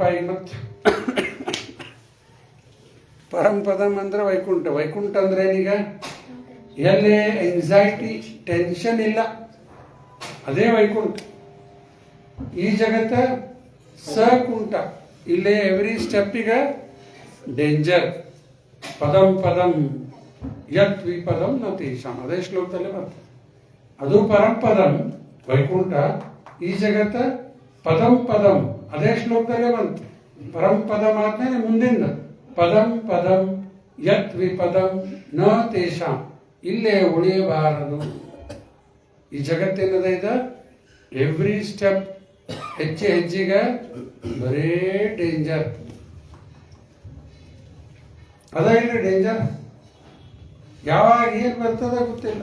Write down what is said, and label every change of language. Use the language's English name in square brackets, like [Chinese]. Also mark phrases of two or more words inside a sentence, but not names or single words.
[Kannada] ಈಗ ಮತ್ತೆ ಪರಂ ಪದಂ ಅಂದ್ರೆ ವೈಕುಂಠ. ವೈಕುಂಠ ಅಂದ್ರೆ ಏನೀಗ? ಎಲ್ಲೇ [English] anxiety tension [Kannada] ಇಲ್ಲ, ಅದೇ ವೈಕುಂಠ. ಈ ಜಗತ್ತ ಸಕುಂಠ. ಇಲ್ಲೇ [English] every steppige [Kannada] ಡೇಂಜರ್. [Sanskrit] ಪದಂ ಪದಂ ಯತ್ ವಿಪದಂ ನ ತೇಷಾಂ, [Kannada] ಅದೇ ಶ್ಲೋಕದಲ್ಲೇ ಬರ್ತದೆ. ಅದು ಪರಂಪದಂ ವೈಕುಂಠ, ಈ ಜಗತ್ತ [Sanskrit] ಪದಂ ಪದಂ [Kannada] ಅದೇ ಶ್ಲೋಕದಲ್ಲೇ ಬಂತು. ಪರಂಪದಂ ಆದ್ಮೇಲೆ ಮುಂದಿನ [Sanskrit] ಪದಂ ಪದಂ ಯತ್ ವಿಪದಂ ನ ತೇಷಾಂ, [Kannada] ಇಲ್ಲೇ ಉಳಿಯಬಾರದು. ಈ ಜಗತ್ತಿನದ ಇದೆ [English] every step, [Kannada] ಹೆಜ್ಜೆಗೆ ಬರೇ ಡೇಂಜರ್. ಅದ ಇಲ್ಲಿ ಡೇಂಜರ್, ಯಾವಾಗ ಏನು ಬರ್ತದ ಗೊತ್ತಿಲ್ಲ.